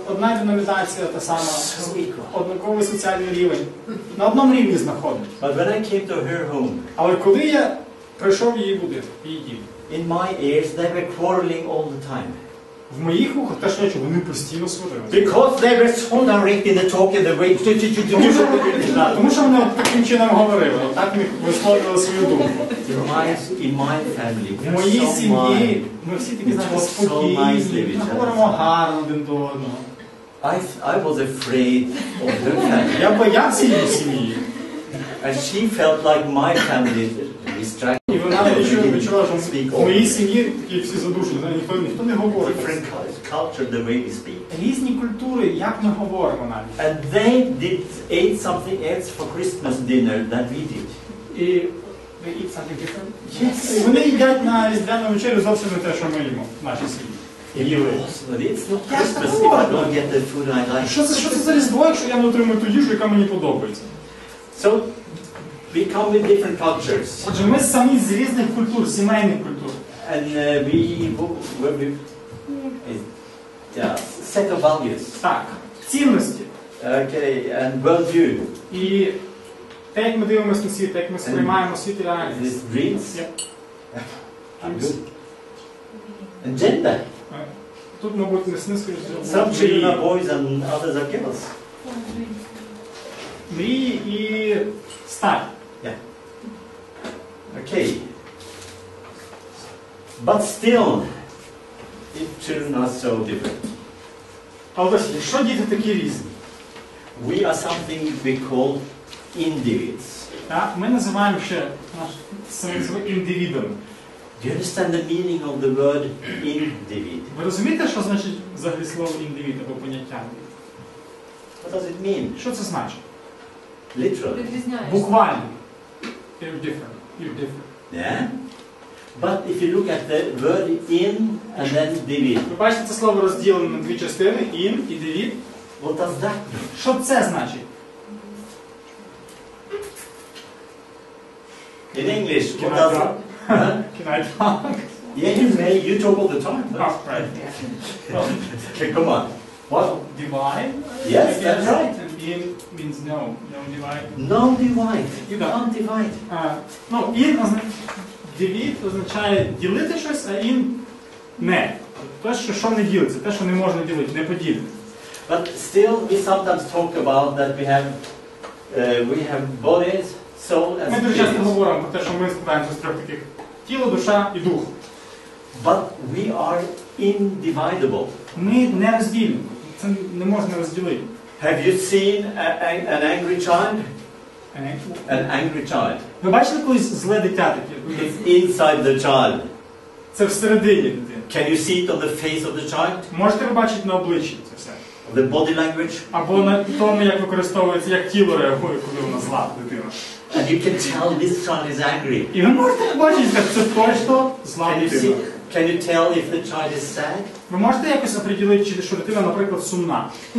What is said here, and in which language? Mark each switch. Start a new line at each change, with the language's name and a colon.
Ukrainian: Одна деномінація та сама, однаковий соціальний рівень. На одному рівні знаходимося.
English: But when I came to her home,
Ukrainian: Але коли я прийшов в її будинок, в її дім,
English: in my ears they were quarreling all the time.
Ukrainian: в моїх вухах те, що я чув, вони постійно сварилися.
English: Because they were so direct in the talk and the way.
Ukrainian: Тому що вони от таким чином говорили, так висловлювали свою думку.
English: In my family,
Ukrainian: В моїй сім'ї ми всі такі, знаєте, спокійні, ми говоримо гарно один до одного.
English: I was afraid of her family.
Ukrainian: Я боявся її сім'ї.
English: And she felt like my family distracted.
Ukrainian: І вона відчула, що в моїй сім'ї такі всі задушені, ніхто не говорить.
English: Different culture, the way we speak.
Ukrainian: Різні культури, як ми говоримо навіть.
English: And they ate something else for Christmas dinner than we did. І they eat something different? Yes.
Ukrainian: І вони їдять на різдвяну вечерю зовсім не те, що ми їмо в нашій сім'ї.
English: It's not Christmas if I don't get the food I like.
Ukrainian: Що це за різдво, якщо я не отримую ту їжу, яка мені подобається?
English: So we come with different cultures.
Ukrainian: Отже, ми самі з різних культур, сімейних культур.
English: And we set of values.
Ukrainian: Так, цінності.
English: Okay, and worldview.
Ukrainian: І те, як ми дивимося на світ, як ми сприймаємо світ і реальність.
English: Dreams. And gender.
Ukrainian: Тут, мабуть, не снискаєш.
English: Some children are boys and others are girls.
Ukrainian: Мрії і стать.
English: Yeah. Okay. But still, children are so different.
Ukrainian: Але що діти такі різні?
English: We are something we call individs.
Ukrainian: Так, ми називаємо ще самих себе індивідами.
English: Do you understand the meaning of the word individ?
Ukrainian: Ви розумієте, що значить взагалі слово індивід або поняття?
English: What does it mean?
Ukrainian: Що це значить?
English: Literally.
Ukrainian: Буквально.
English: You're different. Yeah? But if you look at the word in and then divid. Ви бачите, це слово розділено на дві частини, ін і дивід. What does that mean? Що це значить? In English, what does it? Can I talk? Yeah, you may. You talk all the time. Oh, right. Well, Okay, come on. What? divide? Yes, that's right. And in means no. No divide. No divide. You can't divide.
Ukrainian: Ну, ін дивід означає ділити щось, а ін не. Те, що не ділиться, те, що не можна ділити, не поділити.
English: But still, we sometimes talk about that we have bodies, soul, and
Ukrainian: Ми дуже часто
English: spirit.
Ukrainian: говоримо про те, що ми складаємося з трьох таких: тіло, душа і дух.
English: But we are indivisible.
Ukrainian: Ми не розділені. Це не можна розділити.
English: Have you seen an angry child? An angry child.
Ukrainian: Ви бачили колись зле дитя таке?
English: It's inside the child.
Ukrainian: Це всередині дитини.
English: Can you see it on the face of the child?
Ukrainian: Можете ви бачити на обличчі це все?
English: The body language?
Ukrainian: Або на тому, як використовується, як тіло реагує, коли вона зла дитина.
English: And you can tell this child is angry.
Ukrainian: І ви можете побачити, що це точно зла дитина.
English: Can you tell if the child is sad?
Ukrainian: Ви можете якось оприділити, що дитина, наприклад, сумна?